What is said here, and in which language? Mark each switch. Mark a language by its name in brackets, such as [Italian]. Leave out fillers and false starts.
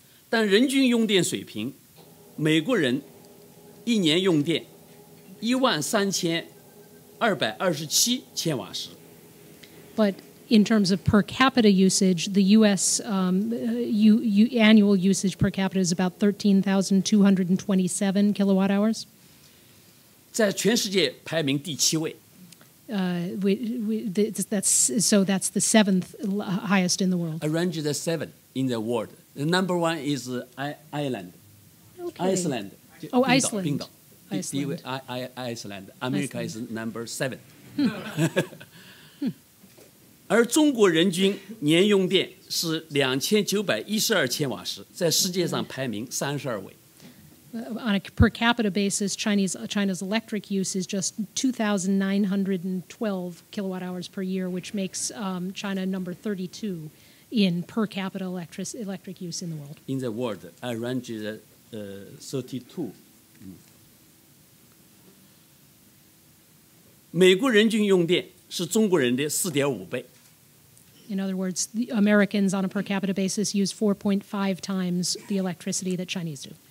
[Chinese] 但人均用电水平，美国人一年用电13227千瓦时。 [English] But in terms of per capita usage, the U.S. Annual usage per capita is about 13,227 kilowatt hours. [Chinese] 在全世界排名第7位。 [English] That's the seventh highest in the world. Arranged the 7 in the world. The number 1 is Ireland. Okay. Iceland. Oh, Iceland. [Chinese] 冰岛。 [English] Iceland. Iceland. America is number 7. [Chinese] 而中国人均年用电是2912千瓦时，在世界上排名32位。 [English] On a per capita basis, China's electric use is just 2,912 kilowatt hours per year, which makes China number 32 in per capita electric use in the world. In the world, around 32. [Chinese] 美国人均用电是中国人的4.5倍。 [English] In other words, the Americans on a per capita basis use 4.5 times the electricity that Chinese do.